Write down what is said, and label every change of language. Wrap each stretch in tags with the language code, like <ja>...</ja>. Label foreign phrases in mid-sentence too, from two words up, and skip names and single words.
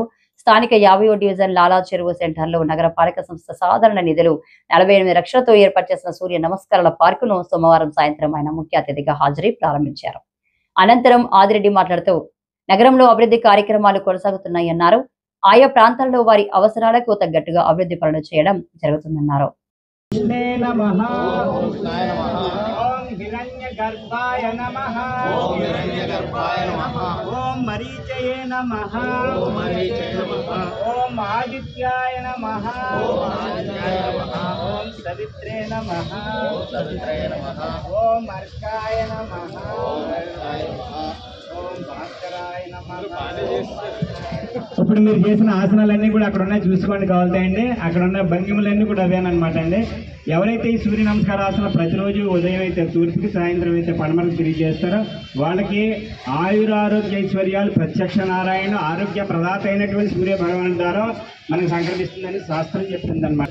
<te>స్థానిక 50వ డివిజన్ లాలా చెరువు సెంటర్లో నగరపాలక సంస్థ సాధారణ నిధులు 48 లక్షలతో ఏర్పాటు చేసిన సూర్య నమస్కారాల పార్కును సోమవారం సాయంత్రం ఆయన ముఖ్య అతిథిగా హాజరై ప్రారంభించారు. అనంతరం ఆదిరెడ్డి మాట్లాడుతూ నగరంలో అభివృద్ధి కార్యక్రమాలు కొనసాగుతున్నాయన్నారు. ఆయా ప్రాంతాల్లో వారి అవసరాలకు తగ్గట్టుగా అభివృద్ధి పనులు చేయడం జరుగుతుందన్నారు.</te> <sa>हिरण्यगर्भाय नमः ओम मरीचये नमः ओम आदित्याय नमः ओम सवित्रे नमः ओम अर्काय नमः ओम भास्कराय नमः.</sa> <te>ఇప్పుడు మీరు చేసిన ఆసనాలన్నీ కూడా అక్కడ ఉన్నాయి, చూసుకోండి కావాలండి. అక్కడ ఉన్న భంగిములన్నీ కూడా అవేనమాట అండి. ఎవరైతే ఈ సూర్య నమస్కార ఆసనం ప్రతిరోజు ఉదయం అయితే తూర్పుకి, సాయంత్రం అయితే పడమరకు తిరిగి చేస్తారో వాళ్ళకి ఆయురారోగ్య ఐశ్వర్యాలు ప్రత్యక్ష నారాయణ ఆరోగ్య ప్రదాత అయినటువంటి సూర్య భగవాన్ ద్వారా మనకు సంక్రమిస్తుందని శాస్త్రం చెప్తుందన్నమాట.</te>